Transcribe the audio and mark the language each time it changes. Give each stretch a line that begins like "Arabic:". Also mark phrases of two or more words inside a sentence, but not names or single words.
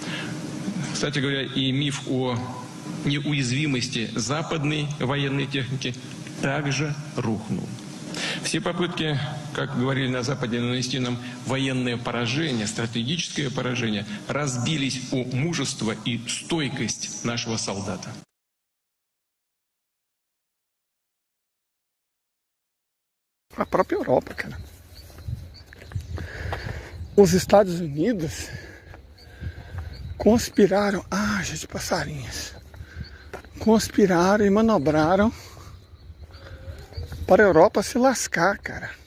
Russian: Кстати говоря, и миф о неуязвимости западной военной техники также рухнул. Все попытки, как говорили на Западе, нанести нам военное поражение, стратегическое поражение, разбились о мужество и стойкость нашего солдата.
Portuguese: A própria Europa, cara. Os Estados Unidos conspiraram, gente, passarinhos, conspiraram e manobraram para a Europa se lascar, cara.